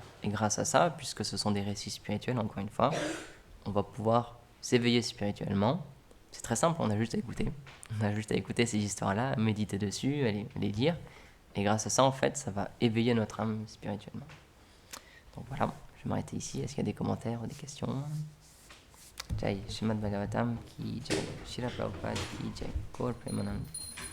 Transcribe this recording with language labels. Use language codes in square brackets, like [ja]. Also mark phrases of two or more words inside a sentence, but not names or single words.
[fr] Et grâce à ça, puisque ce sont des récits spirituels, encore une fois, on va pouvoir s'éveiller spirituellement. C'est très simple, on a juste à écouter. On a juste à écouter ces histoires-là, méditer dessus, les lire. Et grâce à ça, en fait, ça va éveiller notre âme spirituellement. Donc voilà, je vais m'arrêter ici. Est-ce qu'il y a des commentaires ou des questions? [hi] जय श्रीमद् भागवतम् की जय, श्रील प्रभुपाद की जय, गौर प्रेमानंद.